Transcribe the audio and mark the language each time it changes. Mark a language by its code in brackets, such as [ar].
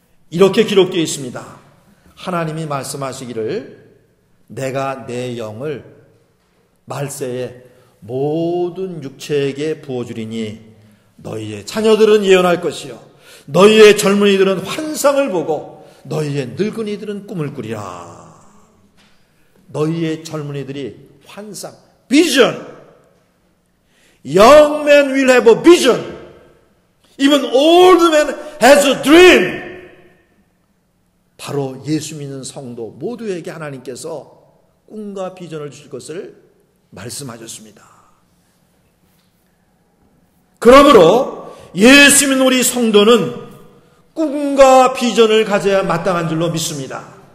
[ko] 이렇게 기록되어 있습니다. 하나님이 말씀하시기를 내가 내 영을 말세에 모든 육체에게 부어주리니 너희의 자녀들은 예언할 것이요 너희의 젊은이들은 환상을 보고 너희의 늙은이들은 꿈을 꾸리라. 너희의 젊은이들이 환상, vision. [en] Young man will have a vision. Even old man has a dream. [ko] 바로 예수 믿는 성도 모두에게 하나님께서 꿈과 비전을 주실 것을 말씀하셨습니다. 그러므로 예수 믿는 우리 성도는 꿈과 비전을 가져야 마땅한 줄로 믿습니다.